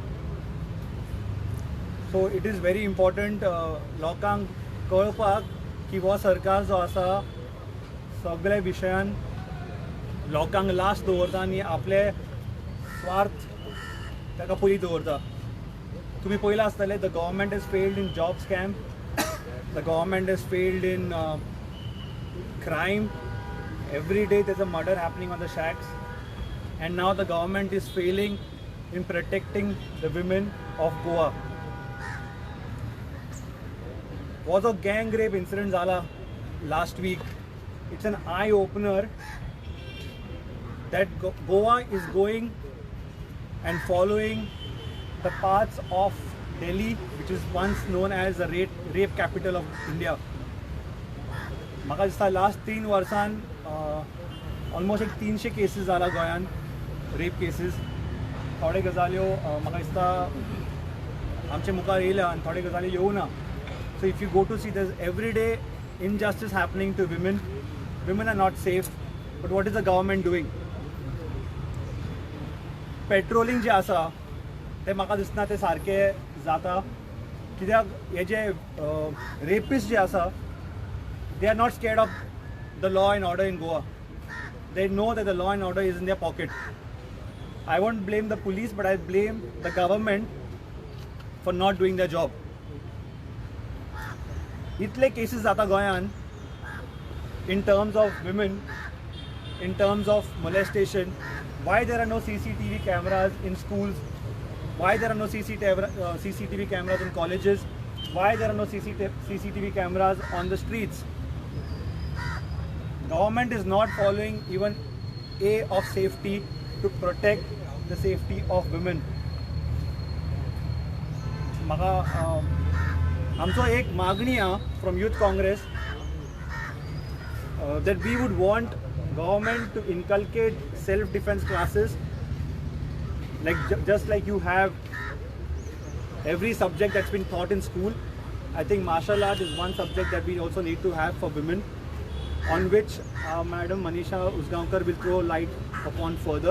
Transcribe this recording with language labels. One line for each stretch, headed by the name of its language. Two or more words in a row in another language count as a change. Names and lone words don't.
English: So it is very important
Konkani: लोकांक कळपाक की हो सरकार जो आसा सगळे विशयान लोकांक लास्ट दवरता आनी आपले स्वार्थ ताका पयलीं दवरता. तुम्ही पळयलां आसतलें
English: The government is failed in job scam, the government is failed in crime. Every day there's a murder happening on the shacks, and now the government is failing in protecting the women of Goa. Was a gang rape incident zala last week. It's an eye opener that Goa is going and following the paths of Delhi, which is once known as the rape capital of India.
Konkani: म्हाका दिसता लास्ट 3 वर्सान ऑलमोस्ट एक 300 केसीस जाला गोंयान,
English: rape cases.
Konkani: थोडे गजाल्यो म्हाका दिसता आमचे मुखार येयल्या आनी थोडे गजाली येवना.
English: So if you go to see there every day injustice happening to women are not safe. But what is the government doing?
Konkani: पेट्रोलिंग जे आसा ते म्हाका दिसना ते सारकें जाता, कित्याक हे जे रेपिस्ट जे आसा
English: they are not scared of the law and order in Goa. They know that the law and order is in their pocket. I won't blame the police, but I blame the government for not doing their job.
Konkani: Itle cases zata Goyan
English: in terms of women, in terms of molestation. Why there are no CCTV cameras in schools? Why there are no CCTV cameras in colleges? Why there are no CCTV cameras on the streets? Government is not following even A of safety to protect the safety of women.
Konkani: म्हाका आमचो एक मागणी आहा
English: from Youth Congress that we would want government to inculcate self-defense classes, like just like you have every subject that's been taught in school. I think martial art is one subject that we also need to have for women, on which Madam Manisha Uzgaonkar will throw light upon further.